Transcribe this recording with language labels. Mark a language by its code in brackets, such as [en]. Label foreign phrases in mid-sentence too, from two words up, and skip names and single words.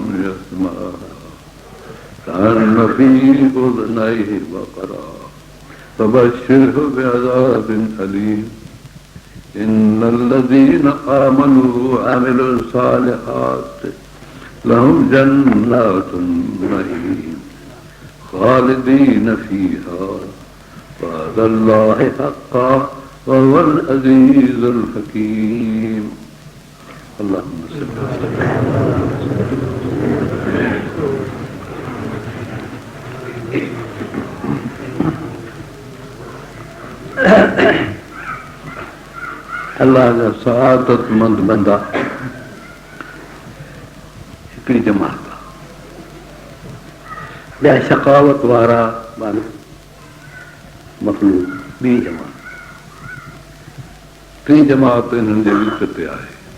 [ar] يسمعها كأن في أذنيه وقرا فبشره بعذاب أليم إن الذين آمنوا وعملوا الصالحات لهم جنات النعيم خالدين فيها وعد الله حقا وهو العزيز الحكيم. اللهم صل [sd] अल्लाह जा सआदतमंद बंदा हिकिड़ी जमात आहे, ॿिया शकावत वारा मखलूक ॿी जमात, टी जमात हिननि जे विच ते आहे।